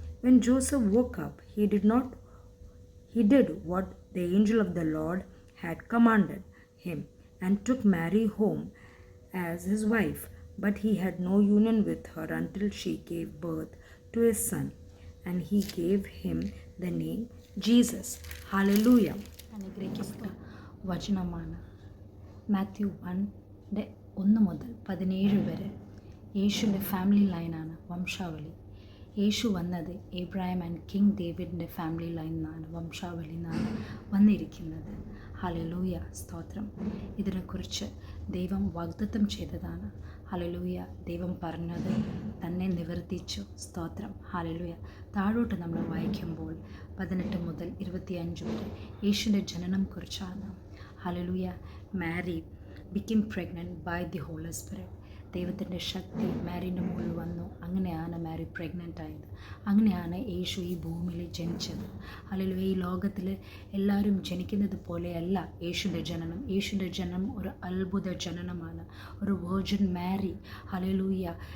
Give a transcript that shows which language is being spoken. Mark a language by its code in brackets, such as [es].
[en] When Joseph woke up, he did what the angel of the Lord had commanded him and took Mary home as his wife. But he had no union with her until she gave birth to a son, and he gave him the name Jesus. Hallelujah. [ml] അനുഗ്രഹിക്കപ്പെട്ട വചനമാണ് മാത്യു 1 മുതൽ 17 വരെ. യേശുവിൻ്റെ family ലൈനാണ് വംശാവലി. യേശു വന്നത് എബ്രാഹിം and king ഡേവിഡിൻ്റെ family ലൈനിന്നാണ്, വംശാവലി നിന്നാണ് വന്നിരിക്കുന്നത്. ഹല്ലേലൂയ. സ്തോത്രം. ഇതിനെക്കുറിച്ച് ദൈവം വാഗ്ദത്തം ചെയ്തതാണ്. ഹല്ലേലൂയ. ദൈവം പറഞ്ഞത് തന്നെ നിവർത്തിച്ചു. സ്തോത്രം. ഹല്ലേലൂയ. താഴോട്ട് നമ്മൾ വായിക്കുമ്പോൾ 18 മുതൽ 25 വരെ യേശുവിൻ്റെ ജനനം കുറിച്ചാണ്. Hallelujah. [en] Mary became pregnant by the Holy Spirit. [ml] ദൈവത്തിൻ്റെ ശക്തി മാരിൻ്റെ മുകളിൽ വന്നു. അങ്ങനെയാണ് മാരി പ്രഗ്നൻ്റ് ആയത്. അങ്ങനെയാണ് യേശു ഈ ഭൂമിയിൽ ജനിച്ചത്. അല്ലെങ്കിൽ ഈ ലോകത്തിൽ എല്ലാവരും ജനിക്കുന്നത് പോലെയല്ല യേശുവിൻ്റെ ജനനം. യേശുവിൻ്റെ ജനനം ഒരു അത്ഭുത ജനനമാണ്. ഒരു വേർജിൻ മാരി. ഹല്ലേലൂയ.